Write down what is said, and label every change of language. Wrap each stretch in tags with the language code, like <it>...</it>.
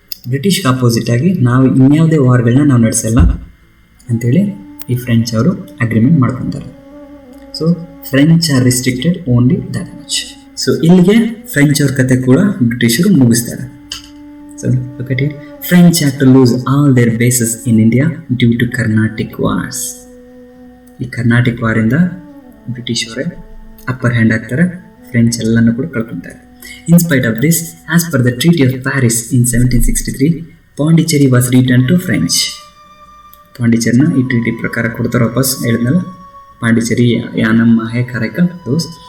<kn>ಬ್ರಿಟಿಷ್ಗೆ opposite ಆಗಿ ನಾವು ಇನ್ಯಾವುದೇ ವಾರ್ಗಳನ್ನ ನಾವು ನಡೆಸಲ್ಲ ಅಂಥೇಳಿ ಈ ಫ್ರೆಂಚ್ ಅವರು ಅಗ್ರಿಮೆಂಟ್ ಮಾಡ್ಕೊತಾರೆ.</kn> <en>So French are restricted only that much.</en> <kn>So ಇಲ್ಲಿಗೆ ಫ್ರೆಂಚ್ ಅವ್ರ ಕತೆ ಕೂಡ ಬ್ರಿಟಿಷರು ಮುಗಿಸ್ತಾರೆ.</kn> <en>So look at it. French had to lose all their bases in India due to Carnatic wars.</en> <kn>ಈ ಕರ್ನಾಟಿಕ್ ವಾರಿಂದ ಬ್ರಿಟಿಷ್ ಅವರೇ ಅಪ್ಪರ್ ಹ್ಯಾಂಡ್ ಆಗ್ತಾರೆ, French ಎಲ್ಲನೂ ಕೂಡ ಕಳ್ಕೊತಾರೆ.</kn> <en>In spite of this, as per the treaty of Paris in 1763, Pondicherry was return to French.</en> <kn>ಪಾಂಡಿಚೇರಿನ ಈ treaty ಪ್ರಕಾರ ಕೊಡ್ತಾರೆ ವಾಪಸ್. ಹೇಳಿದ್ನಲ್ಲ, ಪಾಂಡಿಚೇರಿ, ಯಾನಮ್, ಮಾಹೆ, ಕರೈಕಲ್ ದೋಸ್.</kn>